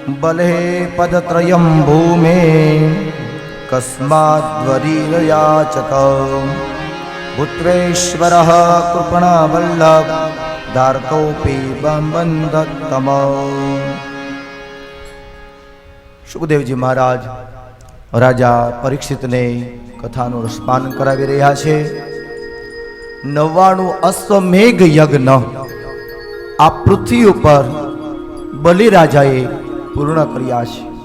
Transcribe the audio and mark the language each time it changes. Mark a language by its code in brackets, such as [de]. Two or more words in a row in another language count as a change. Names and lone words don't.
[sa] बले पदत्रयं भूमे कस्माद्वरीरयाचक पुत्रेश्वरः कृपणावल्लभ दार्तोऽपि बन्धत्तम। [gu] સુખદેવજી મહારાજ રાજા પરીક્ષિતને કથાનું રસપાન કરાવી રહ્યા છે. 99 અશ્વમેઘ યજ્ઞ આ પૃથ્વી ઉપર બલિરાજાએ પૂર્ણ કર્યા છે.